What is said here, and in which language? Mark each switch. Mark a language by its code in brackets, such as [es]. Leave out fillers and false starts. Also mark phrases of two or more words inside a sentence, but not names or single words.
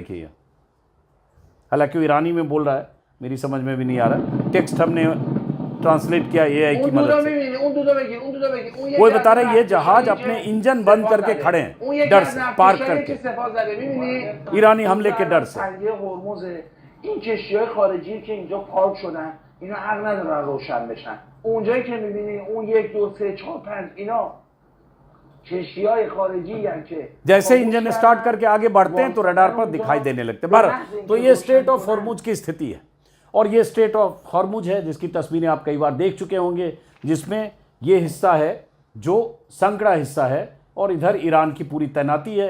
[hi] देखिए, हालांकि वो ईरानी में बोल रहा है, मेरी समझ में भी नहीं आ रहा। टेक्स्ट हमने ट्रांसलेट किया AI की मदद से। वो बता रहे ये जहाज अपने इंजन बंद करके खड़े हैं डर से, पार्क करके, ईरानी हमले के डर से। [fa] این کشتی‌های خارجی که اینجا پارک شدن اینا حق ندارن روشن بشن. اونجایی که می‌بینی اون 1 2 3 4 5 اینا کشتی‌های خارجی [hi] हैं कि जैसे इंजन स्टार्ट करके आगे बढ़ते हैं तो रडार पर दिखाई देने लगते हैं। बहरहाल तो ये स्ट्रेट ऑफ हॉर्मुज की स्थिति है और ये स्ट्रेट ऑफ हॉर्मुज है जिसकी तस्वीरें आप कई बार देख चुके होंगे, जिसमें ये हिस्सा है जो संकड़ा हिस्सा है और इधर ईरान की पूरी तैनाती है।